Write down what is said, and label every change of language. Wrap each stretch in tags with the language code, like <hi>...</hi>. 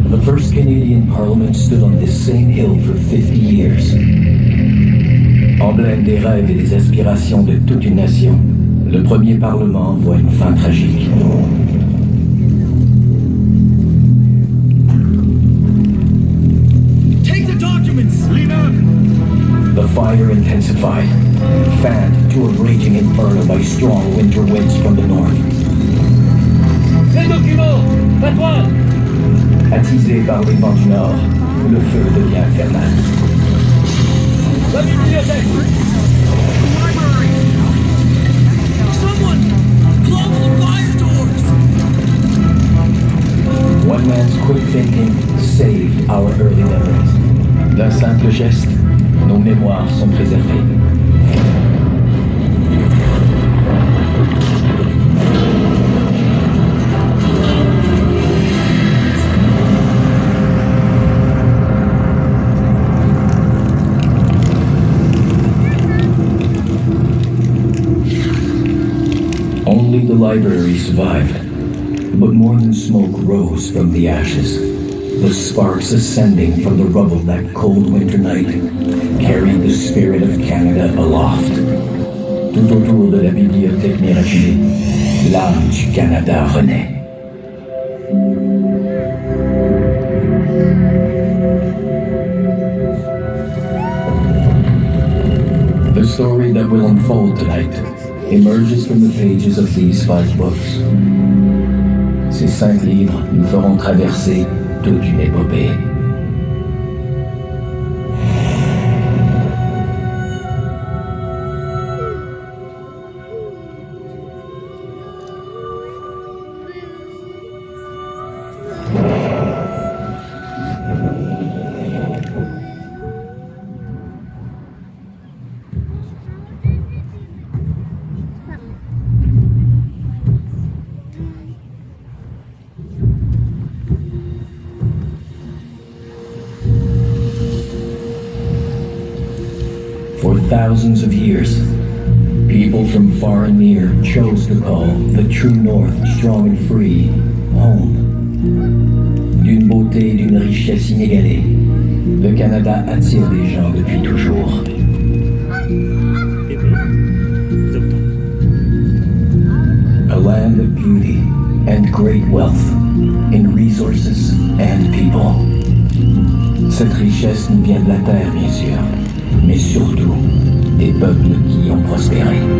<en>first Canadian Parliament stood on this same hill for 50 years.</en> <fr>Emblème des rêves et des aspirations de toute une nation, le premier Parlement voit une fin tragique.</fr> <en>Take the documents! Leader! The fire intensified, fanned to a raging inferno by strong winter winds from the north.</en> <fr>Les documents! À toi! Attisé par les vents du nord, le feu devient infernal. La bibliothèque!</fr> <en>Library! Someone! Close the fire doors! One man's quick thinking saved our early memories.</en> <fr>D'un simple geste, nos mémoires sont préservées.</fr> <en>Only the library survived, but more than smoke rose from the ashes. The sparks ascending from the rubble that cold winter night carried the spirit of Canada aloft.</en> <fr>Tout autour de la bibliothèque miraculée, l'âme du Canada renaît.</fr> <en>The story that will unfold tonight emerges from the pages of these 5 books.</en> <fr>Ces 5 livres nous feront traverser toute une épopée.</fr> <en>For thousands of years, people from far and near chose to call the true North, strong and free, home.</en> <fr>D'une beauté et d'une richesse inégalée, le Canada attire des gens depuis toujours.</fr> <en>A land of beauty and great wealth in resources and people.</en> <fr>Cette richesse nous vient de la terre, bien sûr, mais surtout des peuples qui y ont prospéré.</fr>